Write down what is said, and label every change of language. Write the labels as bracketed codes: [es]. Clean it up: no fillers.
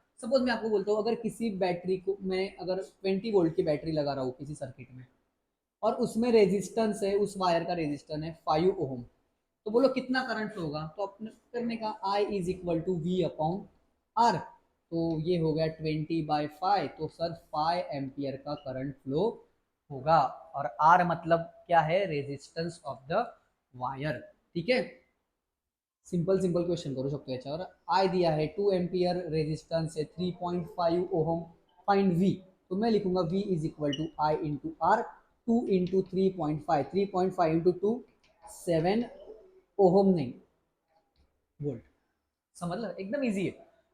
[hi] Suppose मैं आपको बोलता हूँ अगर किसी बैटरी को मैं अगर 20 वोल्ट की बैटरी लगा रहा हूँ किसी सर्किट में, और उसमें रेजिस्टेंस है, उस वायर का रेजिस्टेंस है 5 ओम, तो बोलो कितना करंट फ्लो होगा? तो अपने करने का I is equal to V upon are. तो ये हो गया 20/5, तो सर 5 एम्पियर का करंट फ्लो होगा। और R मतलब क्या है? Resistance of the wire. [mr] ठीक है, सिंपल सिंपल क्वेश्चन करू शकतो याच्यावर। [hi] I दिया है 2 एम्पियर, रेजिस्टेंस है 3.5 ओहम, फाइंड V। तो मैं लिखूंगा V is equal to I into are, 2 into 3.5, 3.5 into 2 7 ohm नहीं वोल्ट। [mr] समझलं? [hi] एकदम इजी है।